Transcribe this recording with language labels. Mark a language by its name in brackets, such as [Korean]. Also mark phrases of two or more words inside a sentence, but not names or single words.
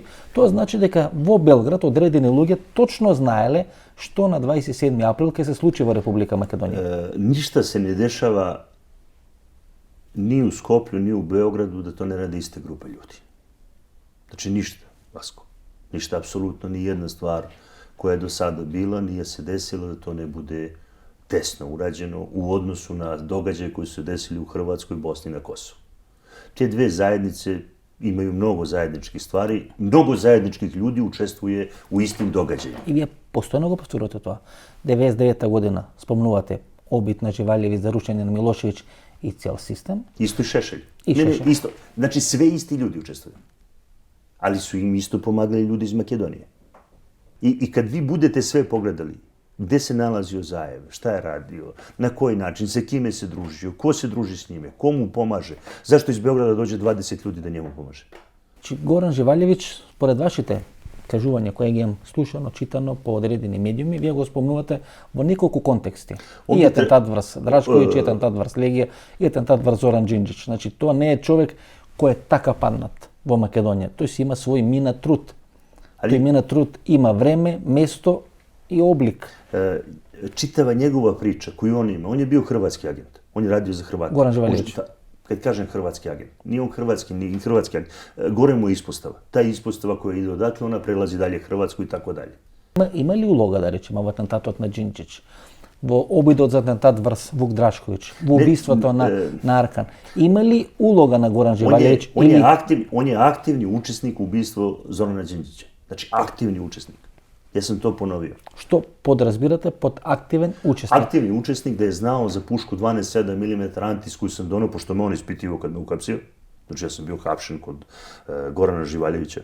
[Macedonian] Тоа значи дека во Белград одредени луѓе точно знаеле што на 27. април ќе се случи во Република Македонија. [Serbian] Ништа се не дешава ни у Скопју, ни у Београду да то не ради иста група људи. Значи ништа, Васко. Ништа, апсолутно, ни една ствар koja je do sada bila, nije se desilo da to ne bude tesno urađeno u odnosu na događaje koji su se desili u Hrvatskoj, Bosni i na Kosovu. Te dve zajednice imaju mnogo zajedničkih stvari, mnogo zajedničkih ljudi učestvuje u istim događajima. [Macedonian] И вие постојано го повторувате тоа. 99-та година спомнувате обид на Живалјевиć за рушење на Милошевиć и цел систем. [Serbian] Isto i Šešelj. I Šešelj. Ne, isto. Znači sve isti ljudi učestvuju. Ali su im isto pomagali ljudi iz Makedonije. I kad vi budete sve pogledali, gde se nalazio Zajev, šta je radio, na koji način, sa kime se družio, ko se druži s njime, komu pomaže, zašto iz Beograda dođe 20 ljudi da njemu pomaže? [Macedonian] Горан Живалјевиć, според вашите кажувања кои ги имам слушано, читано по одредени медиуми, вие го спомнувате во неколку контексти. И атентат врз Драчковиќ, и атентат врз Легија, и атентат врз Зоран Џинџич. Значи, тоа не е човек кој е така паднат во Македонија. Тој си има свој минат труд. Тој минат труд има време, место и облик. [Serbian] Čitava njegova priča koju on ima, on je bio hrvatski agent. On je radio za Hrvate. Goran Živaljević. Kad kažem hrvatski agent, nije on hrvatski, ni hrvatski agent. Gore mu je ispostava. Ta ispostava koja ide odatle, ona prelazi dalje Hrvatsku i tako dalje. [Macedonian] Има ли улога, да речеме, во атентатот на Џинџич? Во обидот за атентат врз Вук Драшковиć, во убиството на Аркан. Има ли улога на Горан Живалjević? [Serbian] On je aktivni učesnik u ubistvu Zorana Đinđića. Znači, aktivni učesnik. Ja sam to ponovio. [Macedonian] Што подразбирате под активен учесник? [Serbian] Aktivni učesnik da je znao za pušku 12,7 mm Antis koju sam donao, pošto me on ispitivao kad me uhapsio. Znači ja sam bio hapšen kod Gorana Živaljevića.